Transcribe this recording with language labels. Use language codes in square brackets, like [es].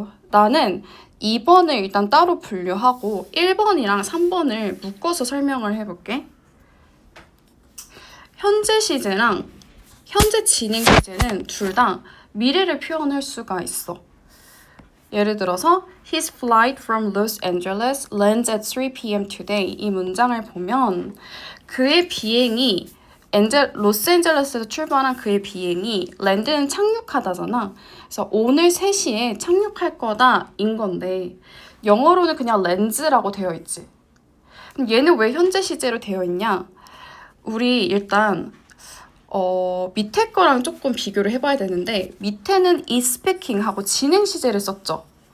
[ko] 나는 2번을 일단 따로 분류하고 1번이랑 3번을 묶어서 설명을 해볼게. 현재 시제랑 현재 진행 시제는 둘 다 미래를 표현할 수가 있어. 예를 들어서 [en] His flight from Los Angeles lands at 3 p.m. today. [ko] 이 문장을 보면 그의 비행이 로스앤젤레스에서 출발한 그의 비행이 랜드는 착륙하다잖아. 그래서 오늘 3시에 착륙할 거다 인 건데 영어로는 그냥 랜즈라고 되어 있지. 그럼 얘는 왜 현재 시제로 되어 있냐? 우리 일단 밑에 거랑 조금 비교를 해봐야 되는데 밑에는 is speaking 하고 진행 시제를 썼죠.